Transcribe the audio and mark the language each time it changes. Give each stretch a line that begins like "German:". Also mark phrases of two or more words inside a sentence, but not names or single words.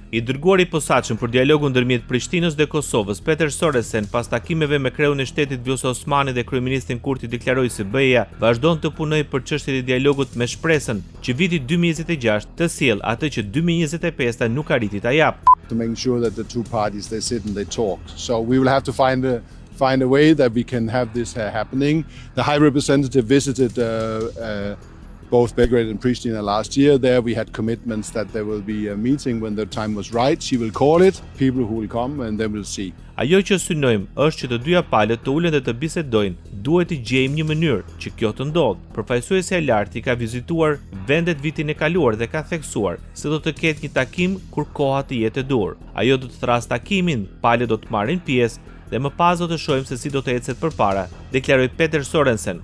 Albanian: I dërguari i posaçëm për dialogun ndërmjet Prishtinës dhe Kosovës, Peter Sorensen, pas takimeve me kreun e shtetit Vjosa Osmani dhe kryeministin Kurti, deklaroi se BE-ja vazhdon të punojë për çështjen e dialogut me shpresën që viti 2026 të sjellë atë që 2025 nuk arriti ta jap.
English: To make sure that the two parties they sit and they talk. So we will have to find a way that we can have this happening. The High Representative visited both Belgrade and Pristina last year. There we had commitments that there will be a meeting when the time was right. She will call it, people who will come and then we'll see.
Albanian: Ajo që synojmë është që të dyja palët të ulen dhe të bisedojnë, duhet të gjejmë një mënyrë që kjo të ndodhë. Përfaqësuesi i lartë ka vizituar vendet vitin e kaluar dhe ka theksuar se do të ketë një takim kur koha të jetë e dur. Ajo do të thrasë takimin, palët do të marrin pjesë dhe më pas do të shohim se si do të ecet përpara, deklaroi Peter Sorensen.